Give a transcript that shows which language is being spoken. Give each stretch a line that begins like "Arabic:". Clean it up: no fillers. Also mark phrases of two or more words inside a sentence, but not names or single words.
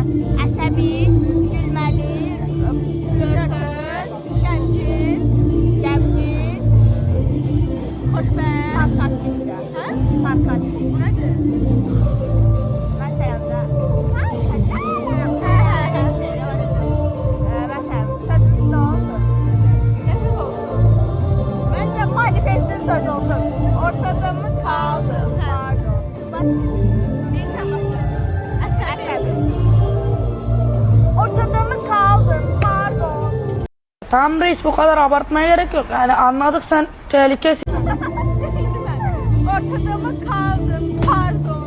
Azerbaijani: Əsəbi, gülməli, flörtöz, gəmgin, xoşbəxt, sarkastik. Hə? Sarkastik. Bu nədir? Məsələn də. Məsələn, sözümüz nə olsun? Nə söz olsun? Məncə manifestin söz olsun.
Turkish: Ortada mı kaldı? Pardon. Bir tane əsəbi. Ortada mı kaldın? Pardon. Tamam reis, bu kadar abartmaya gerek yok. Yani anladık, sen tehlikesin. Ortada mı kaldın? Pardon.